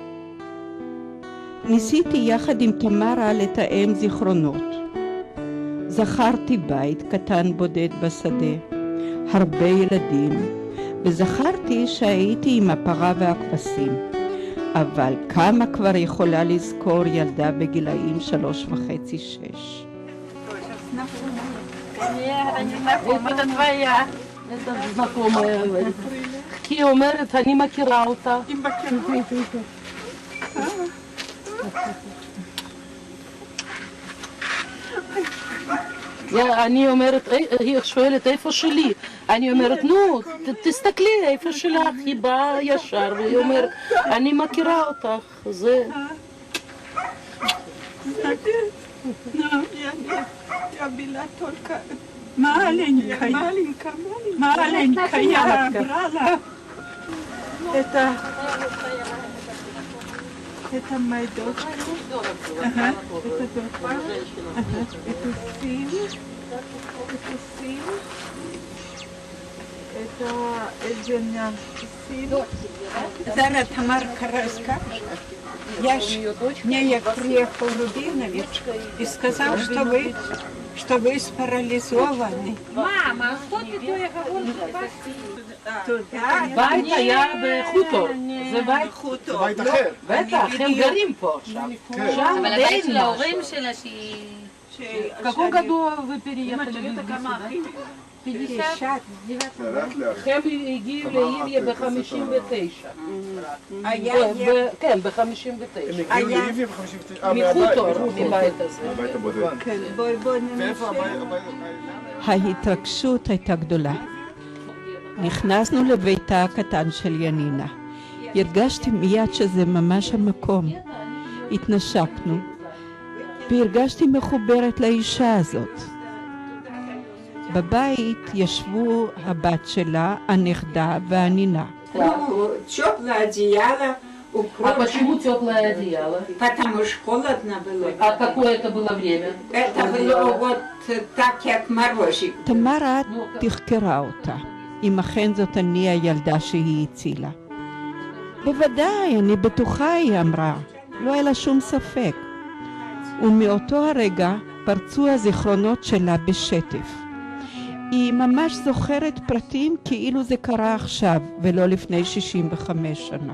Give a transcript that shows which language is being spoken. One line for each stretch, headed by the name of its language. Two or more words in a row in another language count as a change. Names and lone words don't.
Hebrew: ניסיתי יחד עם תמרה לתאם זיכרונות. זכרתי בית קטן בודד בשדה, הרבה ילדים, וזכרתי שהייתי עם הפרה והכבשים. אבל כמה כבר יכולה לזכור ילדה בגילאים 3.5-6?
Russian: Это твоя. Это знакомая.
Hebrew: Ки אומרת, אני מכירה אותה. אני אומרת, היא שואלת איפה שלי. אני אומרת, נו, תסתכלי איפה שלך. היא באה ישר והיא אומרת, אני מכירה אותך. זה...
Russian: Я была только маленькая, я брала. Это моя дочка. Ага, это дочка. Ага, это сын. Это сын. Это Евгения сын. Зараз Тамарка расскажет. Я приехал Рубинович и сказал, что вы спарализованы. Мама, что ты туда говоришь?
Hebrew: תודה. בית היה בחוטור. זה בית חוטור. בית אחר. בטח, הם גרים פה עכשיו. שם אבל די הבית של משהו. ההורים שלה שהיא...
Russian: В каком году вы переехали в Львов? 50?
Hebrew: הם הגיעו לאיליה ב-59. כן, ב-59. מחוטור, מבית הזה. הבית הבודד. בואי ואיפה ננסה. ההתרגשות הייתה גדולה. נכנסנו לביתה הקטן של ינינה. הרגשתי מיד שזה ממש המקום. התנשקנו, והרגשתי מחוברת לאישה הזאת. בבית ישבו הבת שלה, הנכדה והנינה.
Russian: Теплое одеяло, А почему теплое одеяло? потому что холодно было. А какое это было время? Это было вот так, как морозик.
Hebrew: תמרה תחקרה אותה, אם אכן זאת אני הילדה שהיא הצילה. בוודאי, אני בטוחה, היא אמרה. לא היה לה שום ספק. ומאותו הרגע פרצו הזיכרונות שלה בשטף. היא ממש זוכרת פרטים כאילו זה קרה עכשיו ולא לפני 65 שנה.